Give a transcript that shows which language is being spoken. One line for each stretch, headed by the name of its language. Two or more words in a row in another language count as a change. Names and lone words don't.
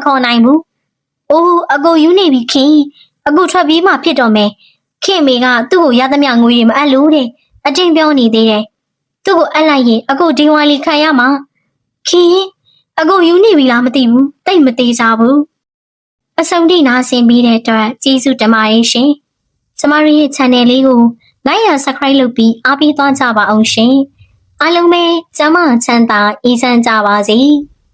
Burmese: ခေါ်နိုင်ဘူးအိုးအကိုယူနေပြီခင်အခုထွက်ပြီးမှဖြစ်တော့မယ်ခင်အမေကသူ့ကိုရသမျှငွေတွေမအပ်လို့တဲ့အတင်းပြောနေသေးတယ်သူ့ကိုအပ်လိုက်ရင်အကိုဒီဝါလီခံရမှာခင်အကိုယူနေပြီလားမသိဘူးတိတ်မသေးကြဘူးအဆုံးထိနာဆင်ပြီးတဲ့အတွက်ကျေးဇူးတင်ပါတယ်ရှင်ကျမတို့ရဲ့ channel လေးကို
English: like and subscribe
Burmese: လုပ်ပြီးအားပေးသွားကြပါအောင်ရှင်အားလုံးပဲကျမချမ်းသာအေးချမ်းကြပါစေ